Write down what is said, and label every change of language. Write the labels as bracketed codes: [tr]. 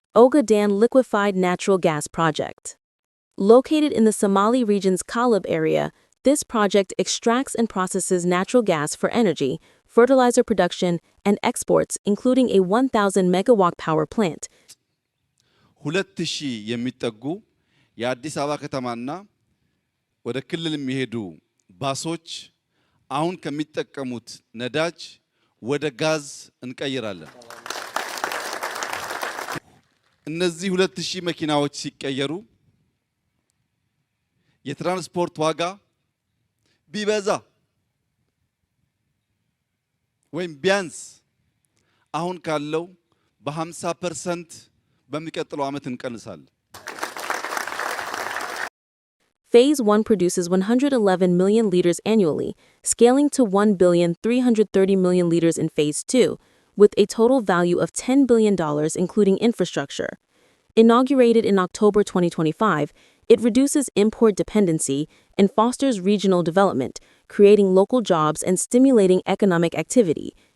[en] Ogaden Liquefied Natural Gas Project. Located in the Somali region's Kalab area, this project extracts and processes natural gas for energy, fertilizer production, and exports, including a 1,000 megawatt power plant. [am] 2,000 የሚጠጉ የአዲስ አበባ ከተማና ወደ ክልል የሚሄዱ ባሶች አሁን ከሚጠቀሙት ነዳጅ ወደ ጋዝ እንቀይራለን። እነዚህ 2,000 መኪናዎች ሲቀየሩ የትራንስፖርት ዋጋ ቢበዛ ወይም ቢያንስ አሁን ካለው በ50% በሚቀጥለው ዓመት እንቀንሳለን። [en] Phase 1 produces 111 million liters annually, scaling to 1,330,000,000 liters in Phase 2, with a total value of $10 billion including infrastructure. Inaugurated in October 2025, it reduces import dependency and fosters regional development, creating local jobs and stimulating economic activity.